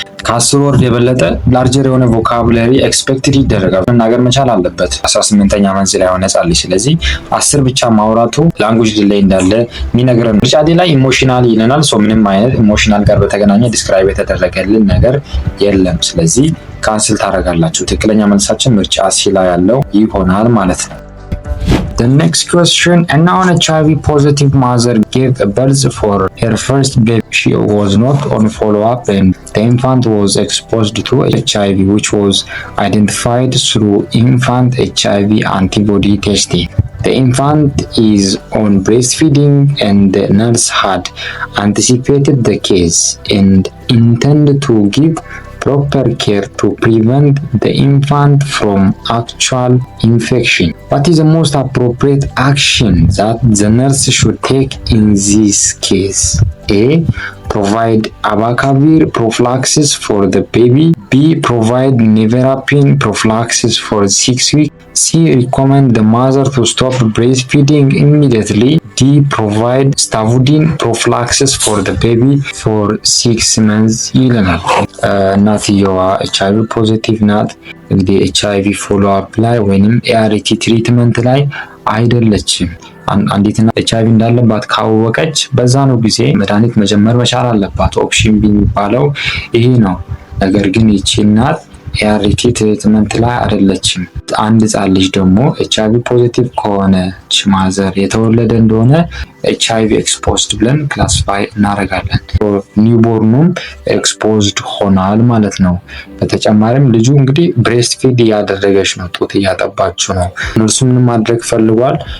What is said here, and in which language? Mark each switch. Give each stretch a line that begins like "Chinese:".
Amharic: ከ10 ወርድ የበለጠ ላርጀር የሆነ ቮካቡላሪ ኤክስፔክትድ ይደረጋል። መናገር መቻል አለበት 18ኛ መንዝ ላይ ሆነ ጻል። ስለዚህ 10 ብቻ ማውራቱ ላንጉጅ ዲሌይ እንዳለ የሚነግረን። ምርጫ ዲ ላይ ኢሞሽናል ይለናል። ምንም አይነት ኢሞሽናል ጋር በተገናኘ ዲስክራይብ የተደረገልን ነገር የለም። ስለዚህ ካንስል ታደርጋላችሁ። ትክክለኛ መልሳችን ምርጫ ሲ ላይ ያለው ይሆናል ማለት ነው።
English: The next question, a non-HIV positive mother gave birth for her first baby. She was not on follow-up and the infant was exposed to HIV, which was identified through infant HIV antibody testing. The infant is on breastfeeding and the nurse had anticipated the case and intended to give proper care to prevent the infant from actual infection. What is the most appropriate action that the nurse should take in this case? A. Provide abacavir prophylaxis for the baby. B. Provide nevirapine prophylaxis for 6 weeks. C. Recommend the mother to stop breastfeeding immediately. D. Provide stavudine prophylaxis for the baby for 6 months
Amharic: ይለናል። እናትየዋ HIV ፖዚቲቭ ናት። እንግዲህ HIV ፎሎ አፕ ላይ ወይንም ART ትሪትመንት ላይ አይደለችም። አንዲት እናት HIV እንዳለባት ካወቀች በዛኑ ጊዜ መድኃኒት መጀመር መቻል አለባት። ኦፕሽን ቢ የሚባለው ይሄ ነው። ነገር ግን ይቺ እናት ART ትሪትመንት ላይ አይደለችም። አንድ ህጻን ልጅ ደግሞ HIV ፖዚቲቭ ከሆነች ማዘር የተወለደ እንደሆነ HIV ኤክስፖዝድ ብለን ክላሲፋይ እናደርጋለን። ኒውቦርኑም ኤክስፖዝድ ሆናል ማለት ነው። በተጨማሪም ልጁ እንግዲህ ብሬስት ፊድ እያደረገች ነው፣ ጡት እያጠባችው ነው። እነርሱ ምን ማድረግ ፈልጓል?